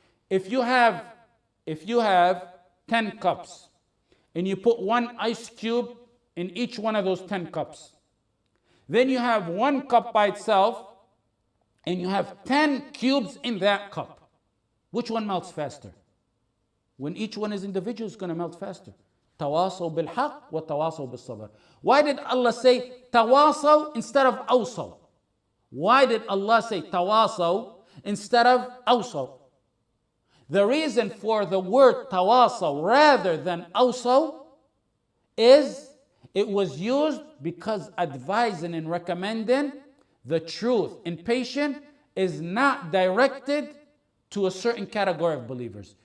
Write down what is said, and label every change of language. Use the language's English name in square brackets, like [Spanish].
[English] If you have 10 cups and you put 1 ice cube in each one of those 10 cups, then you have 1 cup by itself and you have 10 cubes in that cup. Which one melts faster? When each one is individual, it's going to melt faster. [Arabic] تواصوا بالحق وتواصوا بالصبر. [English] Why did Allah say تواصوا instead of أوصوا? Why did Allah say تواصوا instead of أوصوا? The reason for the word تواصوا rather than أوصوا is it was used because advising and recommending the truth and patience is not directed to a certain category of believers.